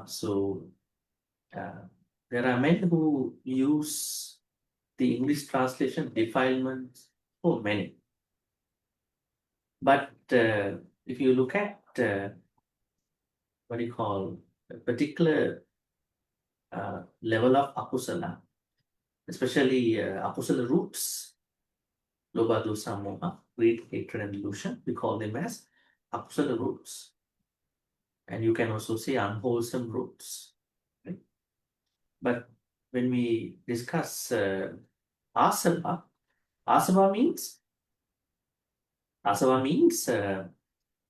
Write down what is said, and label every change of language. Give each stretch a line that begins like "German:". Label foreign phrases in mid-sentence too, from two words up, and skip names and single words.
English: So there are many who use the English translation defilements for many. But if you look at what do you call a particular level of akusala, especially akusala roots,
Pali: lobha, dosa, moha,
English: greed, hatred, and delusion, we call them as akusala roots. And you can also say unwholesome roots. Right? But when we discuss asava, asava means outflow.